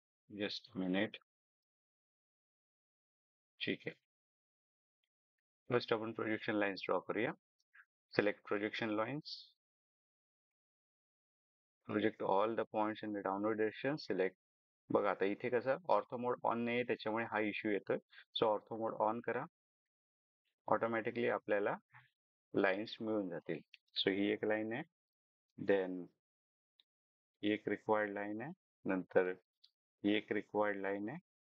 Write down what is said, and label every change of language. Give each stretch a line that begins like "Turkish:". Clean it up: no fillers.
English: Just minute.
Marathi: ठीक आहे. First आपण प्रोजेक्शन लाईन्स ड्रॉ करूया.
English: Select projection lines. Project all the points in the downward direction. Select.
Marathi: बघा आता इथे कसं ऑर्थो मोड ऑन नाही त्याच्यामुळे हा इश्यू येतोय. सो ऑर्थो मोड ऑन करा. ऑटोमॅटिकली आपल्याला लाईन्स मिळून जातील. सो ही एक लाईन आहे. देन ही एक रिक्वायर्ड लाईन आहे. नंतर ही एक रिक्वायर्ड लाईन आहे.